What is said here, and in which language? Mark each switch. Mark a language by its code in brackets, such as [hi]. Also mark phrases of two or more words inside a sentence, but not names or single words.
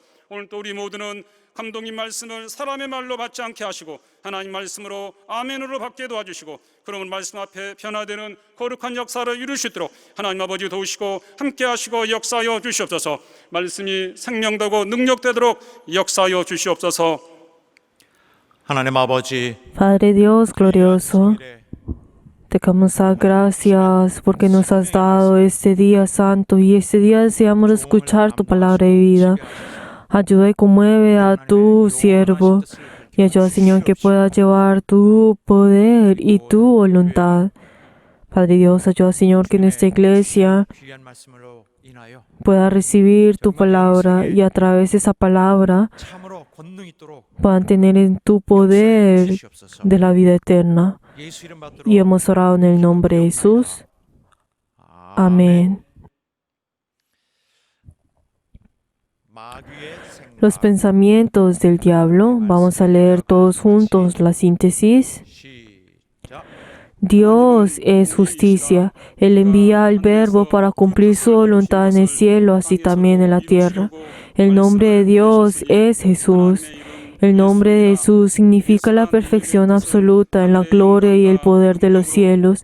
[ko] 오늘 또 우리 모두는 감독님 말씀을 사람의 말로 받지 않게 하시고 하나님 말씀으로 아멘으로 받게 도와주시고 그러면 말씀 앞에 변화되는 거룩한 역사를 이룰 수 있도록 하나님 아버지 도우시고 함께하시고 역사하여 주시옵소서. 말씀이 생명되고 능력되도록 역사하여 주시옵소서. 하나님 아버지, [es] Padre Dios glorioso, te damos gracias porque nos has dado este día santo y este día deseamos escuchar tu palabra de vida. Ayuda y conmueve a tu siervo y ayuda, Señor, que pueda llevar tu poder y tu voluntad. Padre Dios, ayuda, Señor, que nuestra iglesia [ko] 귀한 말씀으로 인하여 [es] pueda recibir tu palabra y a través de esa palabra [ko] 참으로 권능 있도록 [es] puedan tener en tu poder [ko] 주시옵소서. [es] de la vida eterna. [ko] 예수 이름 받들어 [es] Y hemos orado en el nombre de Jesús. Amén. [ko] 마귀의 생각, [es] Los pensamientos del diablo. Vamos a leer todos juntos la síntesis. [ko] 시작. [es] Dios es justicia. Él envía al Verbo para cumplir su voluntad en el cielo, así también en la tierra. El nombre de Dios es Jesús. El nombre de Jesús significa la perfección absoluta en la gloria y el poder de los cielos.